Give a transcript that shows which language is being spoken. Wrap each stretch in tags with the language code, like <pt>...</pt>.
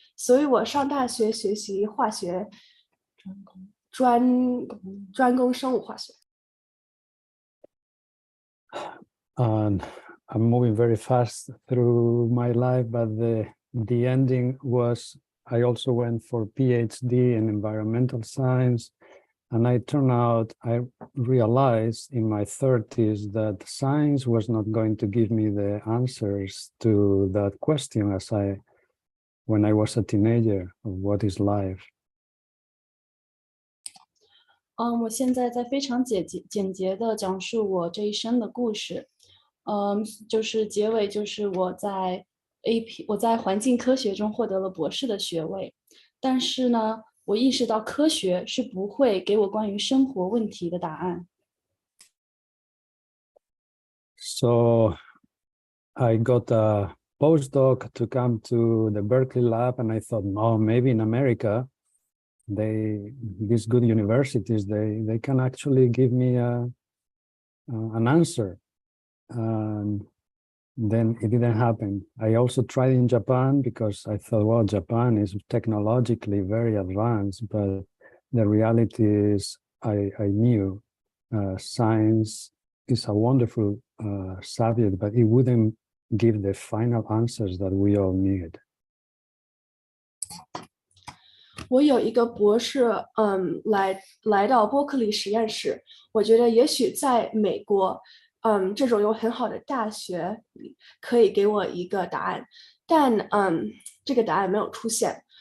<zh>所以我上大学学习化学，专攻生物化学。</zh> <en>And I'm moving very fast through my life, but the ending was I also went for PhD in environmental science, and I realized in my 30s that science was not going to give me the answers to that question when I was a teenager of what is life.</en> <zh>我现在在非常简洁的讲述我这一生的故事。就是结尾就是我在环境科学中获得了博士的学位，但是呢，我意识到科学是不会给我关于生活问题的答案。</zh> <en>So I got a postdoc to come to the Berkeley lab, and I thought, oh, maybe in America, these good universities, they can actually give me an answer. And then it didn't happen. I also tried in Japan because I thought, well, Japan is technologically very advanced, but the reality is I knew science is a wonderful subject, but it wouldn't give the final answers that we all need.</en> <zh>我有一个博士，来到伯克利实验室。我觉得也许在美国，这种有很好的大学可以给我一个答案，但这个答案没有出现。</zh>